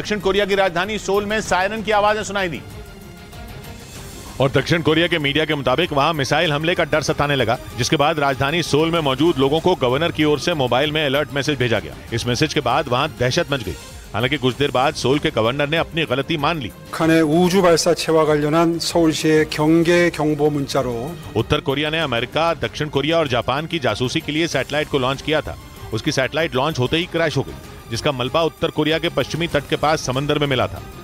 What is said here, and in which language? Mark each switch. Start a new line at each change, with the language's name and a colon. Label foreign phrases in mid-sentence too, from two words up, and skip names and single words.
Hindi: दक्षिण कोरिया की राजधानी सोल में सायरन की आवाजें सुनाई दी और दक्षिण कोरिया के मीडिया के मुताबिक वहां मिसाइल हमले का डर सताने लगा, जिसके बाद राजधानी सोल में मौजूद लोगों को गवर्नर की ओर से मोबाइल में
English: alert message
Hindi: भेजा गया। इस मैसेज के बाद वहां दहशत मच गई। हालांकि कुछ देर बाद सोल के गवर्नर ने अपनी गलती मान ली।
Korean: 우주 발사체와 관련한 서울시의 경계 경보 문자로
Hindi: उत्तर कोरिया ने अमेरिका, दक्षिण कोरिया और जापान की जासूसी के लिए सैटेलाइट को लॉन्च किया था। उसकी
English: satellite launch
Hindi: होते ही क्रैश हो गई, जिसका मलबा उत्तर कोरिया के पश्चिमी तट के पास समंदर में मिला था।